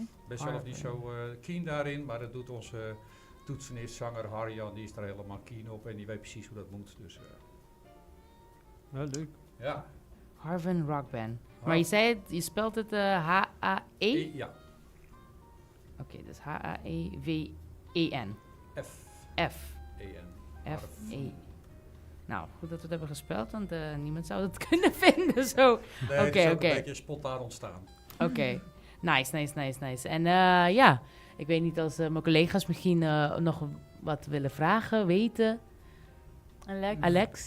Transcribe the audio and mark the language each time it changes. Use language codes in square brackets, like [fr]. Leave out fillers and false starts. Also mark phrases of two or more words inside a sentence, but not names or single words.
[nl] Best zelf niet zo keen daarin, maar dat doet onze toetsenist, zanger Harjan, die is daar helemaal keen op en die weet precies hoe dat moet. Dus, Ja, leuk. ja. Harven Rock Band. Maar je zei het, je spelt het H-A-E? Ja. Oké, dus H-A-E-W-E-N. F. F-E. F-E-N. Nou, goed dat we het hebben gespeld, want niemand zou het kunnen vinden zo. Nee, het is ook Oké. een beetje spontaan ontstaan. Oké. Nice. En ik weet niet als mijn collega's misschien nog wat willen vragen, weten. Alex?